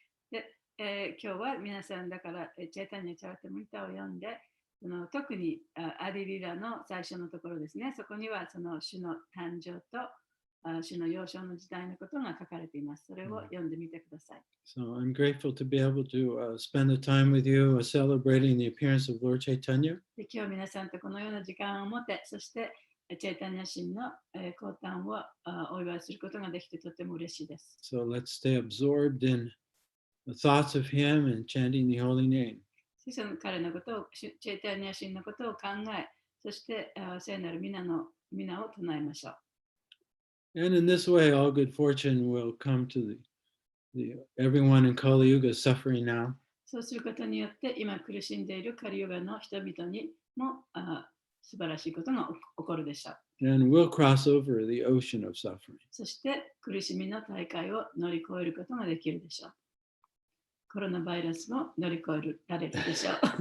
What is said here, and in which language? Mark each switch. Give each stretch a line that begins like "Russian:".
Japanese: で今日は皆さんだからチェイタニアチャートムリタを読んで、その特にアディリラの最初のところですね、そこにはその主の誕生と主の幼少の時代のことが書かれています。それを読んでみてください。
English: So I'm grateful to be able to spend the time with you celebrating the appearance of Lord Chaitanya.
Japanese: で今日皆さんとこのような時間を持って、そしてチェイタニア神の降誕をお祝いすることができてとても嬉しいです。
English: So let's stay absorbed in the thoughts of him and chanting the holy name.
Japanese: その彼のことを、チェイタニア神のことを考え、そして聖なる皆を唱えましょう。
English: And in this way, all good fortune will come to everyone in Kali Yuga suffering now.
Japanese: そうすることによって、今苦しんでいるカリヨガの人々にも素晴らしいことが起こるでしょう。
English: And we'll cross over the ocean of suffering.
Japanese: そして苦しみの大海を乗り越えることができるでしょう。コロナウイルスも乗り越えられるでしょう。